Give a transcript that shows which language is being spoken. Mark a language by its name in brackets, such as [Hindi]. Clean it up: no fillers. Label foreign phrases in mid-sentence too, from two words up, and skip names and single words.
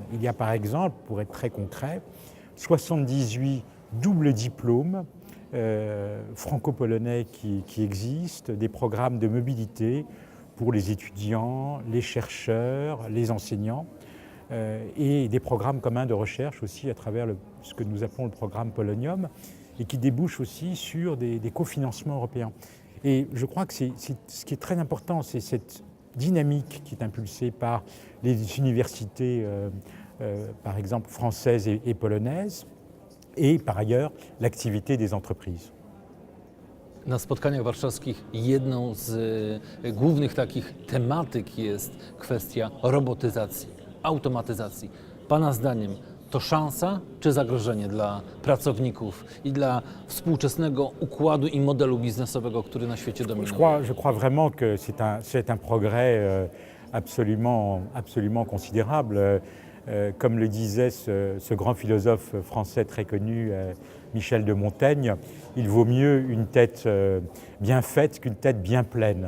[French] Il y a par exemple, pour être très concret, 78 doubles diplômes franco-polonais qui existent, des programmes de mobilité pour les étudiants, les chercheurs, les enseignants, et des programmes communs de recherche aussi à travers ce que nous appelons le programme Polonium, et qui débouchent aussi sur des cofinancements européens. Et je crois que ce qui est très important, c'est cette dynamique qui est impulsée par les universités, par exemple françaises et polonaises, et par ailleurs l'activité des entreprises. [Polish] Na spotkaniach warszawskich jedną z głównych takich tematyk jest kwestia robotyzacji, automatyzacji. Pana zdaniem to szansa czy zagrożenie dla pracowników i dla współczesnego układu i modelu biznesowego, który na świecie dominuje? [French] Je crois vraiment que c'est un progrès absolument considérable. Comme le disait ce grand philosophe français très connu, Michel de Montaigne, il vaut mieux une tête bien faite qu'une tête bien pleine.